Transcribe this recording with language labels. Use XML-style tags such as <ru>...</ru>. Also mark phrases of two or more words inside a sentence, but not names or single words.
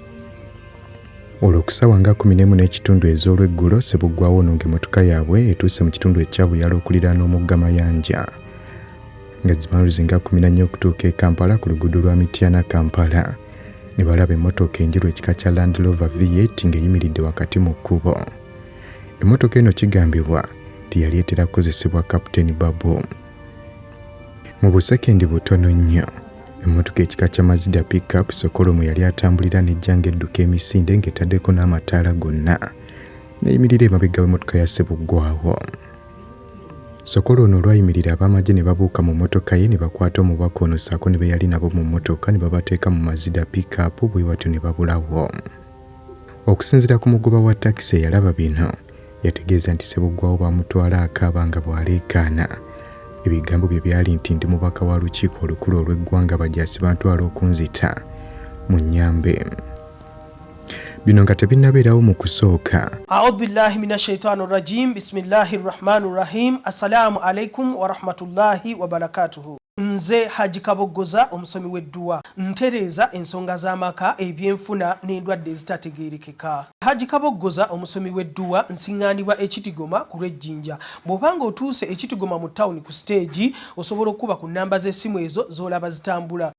<lg>Olwo ku ssaawa nga 11 n'ekitundu ez'olweggulo, Ssebuggwawo ono ng'emmotoka yaabwe etuuse mu kitundu ekya Buyala okuliraana omugga Mayanja nga zimanuzi nga 14 okutuuka e Kampala ku luguudo lwa Mityana Kampala ne balaba emmotoka enjeru ekika kya Land Rover V8 ng'eyimiridde wakati mu kkubo. Emmotoka eno kigambibwa nti yali etera kukozesebwa Kapiteeni Babu. Mu busekendi butono nnyo emmotoka ekika kya Mazda pick-up Sokolo mwe yali atambulira n'ejja ng'edduka emisinde ng'etaddeko n'amataala gonna n'eyimirira emabega w'emmotoka ya Ssebuggwawo. Sokolo ono olwayimirira ab'Amajje ne babuuka mu mmotoka ye ne bakwata omubaka ono ssaako ne be yali nabo mu mmotoka ne babateeka mu Mazda pick-up bwe batyo ne babulawo. Okusinziira ku mugoba wa takisi eyalaba bino yategeeza nti Ssebuggwawo bamutwala akaaba nga bw'aleekaana. Ebigambo bye byali nti ndi mubaka wa lukiiko olukulu olw'eggwanga bajaasi bantwala okunzita mu nnyambe. Bino nga tebinnabeerawo mu kusooka.</lg> <ar>أعوذ بالله من الشيطان الرجيم. بسم الله الرحمن الرحيم. السلام عليكم ورحمة الله وبركاته.</ar> <lg>Nze Haji Kaboggoza omusomi w'edduwa ntereeza ensonga z'amaka ebyenfuna n'endwadde ezitategeerekeka. Haji Kaboggoza omusomi w'edduwa nsiŋŋaanibwa ekitigoma ku lw'ejjinja. Bw'obanga otuuse ekitigoma mu tawuni ku stage osobola okuba ku nnamba z'essimu ezo z'olaba zitambula.</lg>